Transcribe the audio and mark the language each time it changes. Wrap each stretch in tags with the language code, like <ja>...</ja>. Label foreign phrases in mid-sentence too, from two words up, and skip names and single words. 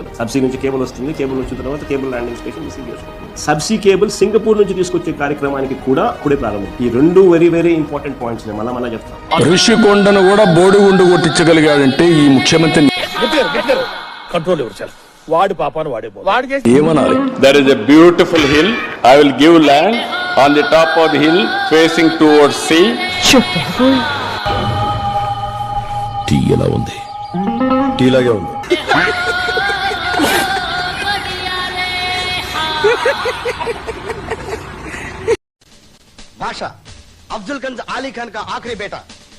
<te>సబ్సీ నుంచి కేబుల్ వస్తుంది, కేబుల్ వచ్చిన తర్వాత</te> <en>cable landing station receive</en> <te>చేసుకోవాలి.</te> <en>subsea cable</en> <te>సింగపూర్ నుంచి తీసుకొచ్చే కార్యక్రమానికి కూడా అప్పుడే ప్రారంభం. ఈ రెండు</te> <en>very very important points</en> <te>మళ్ళా చెప్తాం. ఋషికొండను కూడా బోడిగుండు కొట్టించగలిగాడంటే ఈ ముఖ్యమంత్రి కంట్రోల్ ఎవరు వాడు పాపాను వాడే ఏమనాలి.</te> <en>There is a beautiful hill. I will give land on the top of the hill facing towards sea.</en> <te>టీ ఎలా ఉంది? టీలాగే ఉంది.</te> <hi>भाषा अफजल गंज आली खान का आखिरी बेटा</hi>